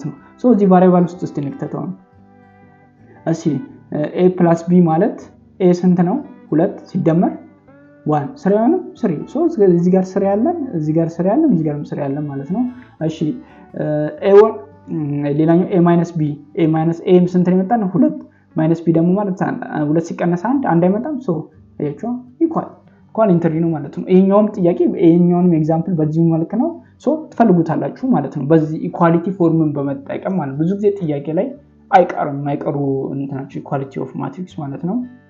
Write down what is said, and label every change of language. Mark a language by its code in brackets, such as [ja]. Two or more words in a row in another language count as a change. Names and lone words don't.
[am] ነው ሶ እዚህ ቫሪያብል ውስጥ እስቲ ንክተተው እሺ a + b ማለት a ስንት ነው 2 ሲደመር 1 3 ነው 3 ሶ እዚህ ጋር 3 ያለን እዚህ ጋር 3 ያለን እዚህ ጋርም 3 ያለን ማለት ነው እሺ a1 ሌላኛው a - b a ስንት ነው የመጣው 2 - b ደግሞ ማለት 2 ሲቀነስ 1 አይመጣም ሶ አያችሁ [en] equal entry [am] ነው ማለት ነው ይሄኛውም ጥያቄ ይሄኛውንም ኤግዛምፕል በዚህ መልኩ ነው ሶ ትፈልጉታላችሁ ማለት ነው በዚህ [en] equality form [am] በመጠቀም ማለት ብዙ ጊዜ ጥያቄ ላይ አይቀሩ እንትናችሁ [en] equality of matrix [am] ማለት ነው